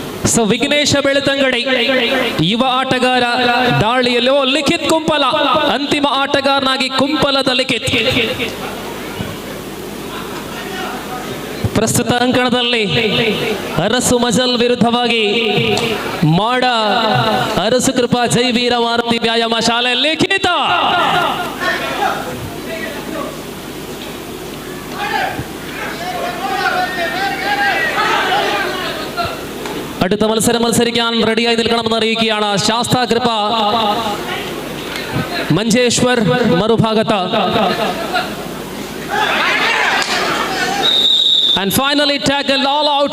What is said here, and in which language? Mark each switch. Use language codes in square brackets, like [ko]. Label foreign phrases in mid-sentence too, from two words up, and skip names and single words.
[kn] ಸೊ ವಿಘ್ನೇಶ ಬೆಳ್ತಂಗಡಿ ಯುವ ಆಟಗಾರ ದಾಳಿಯಲ್ಲಿ ಲಿಖಿತ್ ಕುಂಪಲ ಅಂತಿಮ ಆಟಗಾರನಾಗಿ ಕುಂಪಲದ ಲಿಖಿತ್. ಪ್ರಸ್ತುತ ಅಂಕಣದಲ್ಲಿ ಅರಸು ಮಜಲ್ ವಿರುದ್ಧವಾಗಿ ಮಾಡ ಅರಸು ಕೃಪಾ ಜೈವೀರ ಮಾರುತಿ ವ್ಯಾಯಾಮ ಶಾಲೆ ಲಿಖಿತ. [ml] അടുത്ത മത്സരിക്കാൻ റെഡിയായി നിൽക്കണമെന്ന് അറിയിക്കുകയാണ് ശാസ്താ കൃപ മഞ്ചേശ്വർ മറുഭാഗത്ത്. [en] And finally tackled all out.